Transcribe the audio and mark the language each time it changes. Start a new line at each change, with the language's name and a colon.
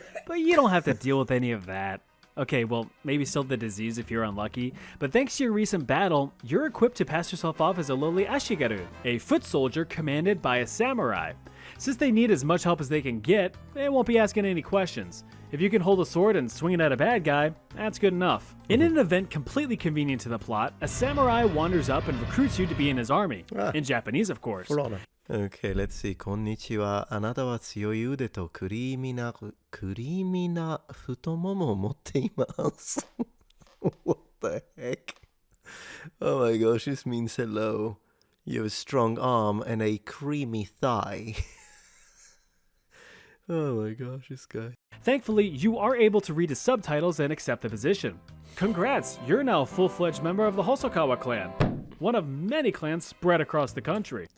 English: But you don't have to deal with any of that. Okay, well, maybe still the disease if you're unlucky, but thanks to your recent battle, you're equipped to pass yourself off as a lowly ashigaru, a foot soldier commanded by a samurai. Since they need as much help as they can get, they won't be asking any questions. If you can hold a sword and swing it at a bad guy, that's good enough. In an event completely convenient to the plot, a samurai wanders up and recruits you to be in his army. In Japanese, of course. For honor. Okay, let's see.
Japanese: こんにちは。あなたは強い腕とクリーミーな太ももを持っています。
English: What the heck? Oh my gosh, this means hello. You have a strong arm and a creamy thigh. Oh my gosh, this guy. Thankfully, you are able to read his subtitles and accept the position. Congrats, you're now a full-fledged member of the Hosokawa clan, one of many clans spread across the country.